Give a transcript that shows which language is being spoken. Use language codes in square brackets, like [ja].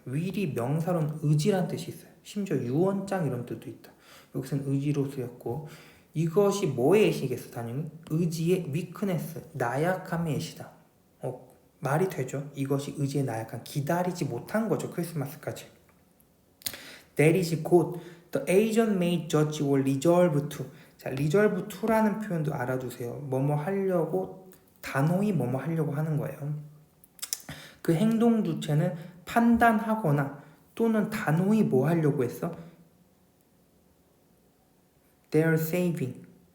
[ko] will이 명사로는 의지란 뜻이 있어요. 심지어 유언장 이런 뜻도 있다. 여기서는 의지로 쓰였고, 이것이 뭐의 애시겠어? 당연히 의지의 weakness, 나약함의 애시다. 말이 되죠? 이것이 의지의 나약함, 기다리지 못한 거죠. 크리스마스까지. [en] That is [ko] 곧 [en] the agent may judge or resolve to. [ko] 자, resolve to라는 표현도 알아두세요. 뭐뭐 하려고, 단호히 뭐뭐 하려고 하는 거예요. 그 행동 주체는 판단하거나 또는 단호히 뭐 하려고 했어? [en] They're saving.